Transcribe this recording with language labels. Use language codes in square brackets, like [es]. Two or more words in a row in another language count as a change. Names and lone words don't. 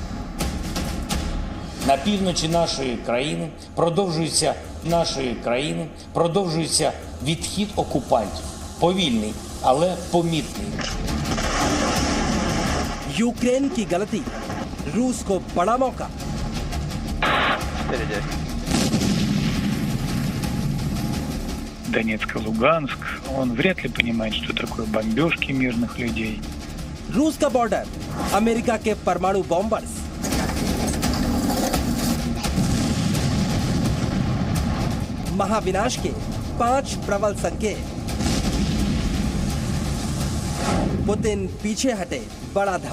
[uk] На півночі нашої країни продовжується відхід окупантів. Повільний, але помітний. [hi] यूक्रेन की गलती, रूस को बड़ा मौका। [ru] Донецк и Луганск, он вряд ли понимает, что такое бомбежки мирных людей. [hi] रूस का बॉर्डर, अमेरिका के परमाणु बॉम्बर्स। महाविनाश के 5 प्रबल संकेत। पुतिन पीछे हटे, बड़ा धमाका।